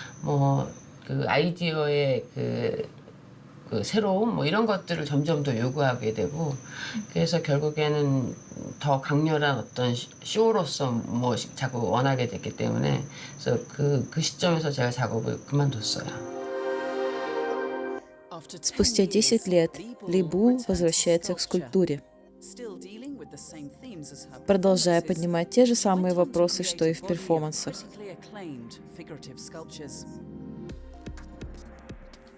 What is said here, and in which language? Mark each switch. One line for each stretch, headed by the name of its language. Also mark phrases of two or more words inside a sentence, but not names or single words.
Korean: 아이디어의 새로움 이런 것들을 점점 더 요구하게 되고, 그래서 결국에는 더 강렬한 어떤 쇼로서 자꾸 원하게 됐기 때문에, 그래서 그 시점에서 제가 작업을 그만뒀어요.
Russian: Спустя 10 лет Либул возвращается к скульптуре, продолжая поднимать те же самые вопросы, что и в перформансах.